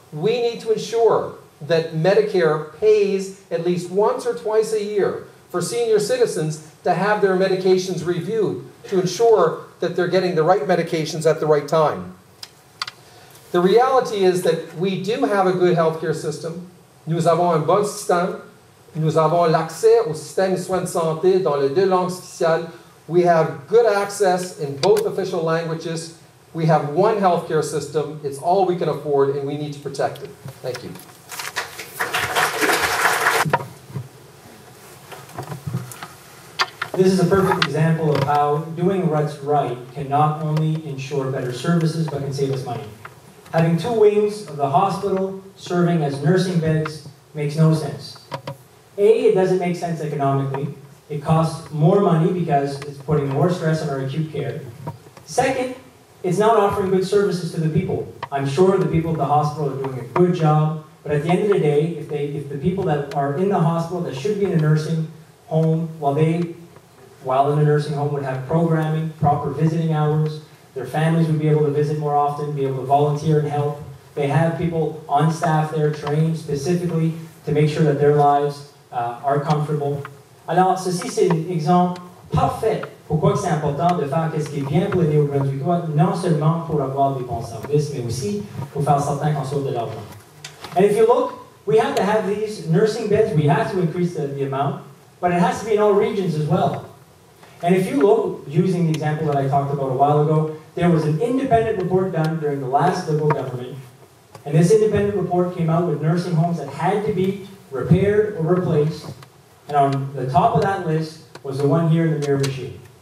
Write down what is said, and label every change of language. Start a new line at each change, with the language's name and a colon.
English: We need to ensure that Medicare pays at least once or twice a year for senior citizens to have their medications reviewed to ensure that they're getting the right medications at the right time. The reality is that we do have a good healthcare system.
French: Nous avons un bon système. Nous avons l'accès au système de soins de santé dans les 2 langues officielles.
English: We have good access in both official languages. We have one healthcare system. It's all we can afford, and we need to protect it. Thank you. This is a perfect example of how doing what's right can not only ensure better services, but can save us money. Having 2 wings of the hospital serving as nursing beds makes no sense. A, it doesn't make sense economically. It costs more money because it's putting more stress on our acute care. Second, it's not offering good services to the people. I'm sure the people at the hospital are doing a good job, but at the end of the day, if the people that are in the hospital that should be in a nursing home, while in a nursing home would have programming, proper visiting hours, their families would be able to visit more often, be able to volunteer and help. They have people on staff there trained specifically to make sure that their lives are comfortable.
French: Alors, ceci c'est un exemple parfait pourquoi c'est important de faire ce qui est bien pour les Néo-Brunswickois, non seulement pour avoir des bons services, mais aussi pour faire certain qu'on sauve de l'argent.
English: And if you look, we have to have these nursing beds, we have to increase the amount, but it has to be in all regions as well. And if you look, using the example that I talked about a while ago, there was an independent report done during the last Liberal government, and this independent report came out with nursing homes that had to be repaired or replaced, and on the top of that list was the one here in the Miramichi.